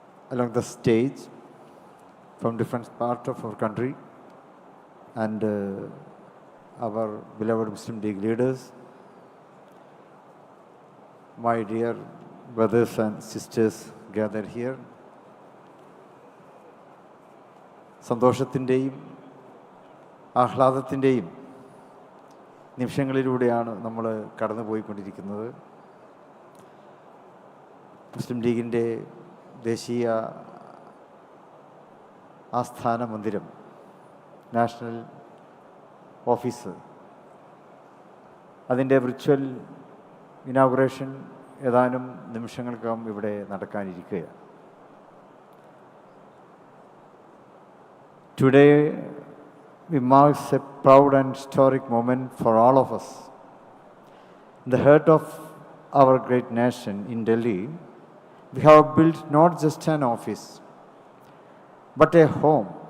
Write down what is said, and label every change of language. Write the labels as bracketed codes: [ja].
[en] along the stage from different parts of our country, and our beloved Muslim League leaders, my dear brothers and sisters gathered here. [ml] സന്തോഷത്തിൻ്റെയും ആഹ്ലാദത്തിൻ്റെയും നിമിഷങ്ങളിലൂടെയാണ് നമ്മൾ കടന്നുപോയിക്കൊണ്ടിരിക്കുന്നത്. മുസ്ലിം ലീഗിൻ്റെ ദേശീയ ആസ്ഥാന മന്ദിരം, national office, അതിൻ്റെ virtual inauguration ഏതാനും നിമിഷങ്ങൾക്കകം ഇവിടെ നടക്കാനിരിക്കുകയാണ്. [en] Today we marks a proud and historic moment for all of us. In the heart of our great nation in Delhi, we have built not just an office, but a home.